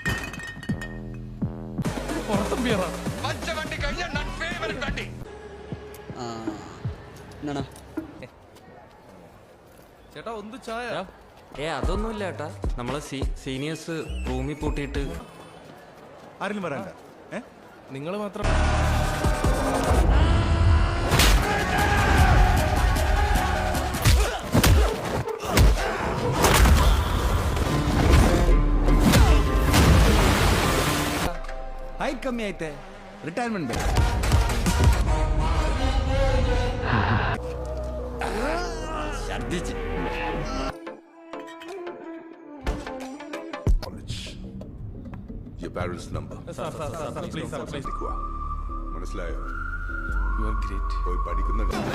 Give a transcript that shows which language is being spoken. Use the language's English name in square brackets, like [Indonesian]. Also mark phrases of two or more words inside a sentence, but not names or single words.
[Malayalam] ചേട്ടാ ഒന്ന് ചായ. അതൊന്നുമില്ല ചേട്ടാ, നമ്മളെ സീനിയേഴ്സ് റൂമിൽ പൂട്ടിയിട്ട്. ആരെങ്കിലും വരാണ്ട? നിങ്ങൾ മാത്രം. [Kannada] ಹೈಟ್ ಕಮ್ಮಿ ಐತೆ, ರಿಟೈರ್ಮೆಂಟ್ ಬೇಕು. [Malayalam] ഛർദിച്ച് [English] Your parents' number. please. [Malayalam] മനസ്സിലായോ? [English] You are great. [Malayalam] പോയി പഠിക്കുന്നുണ്ട്.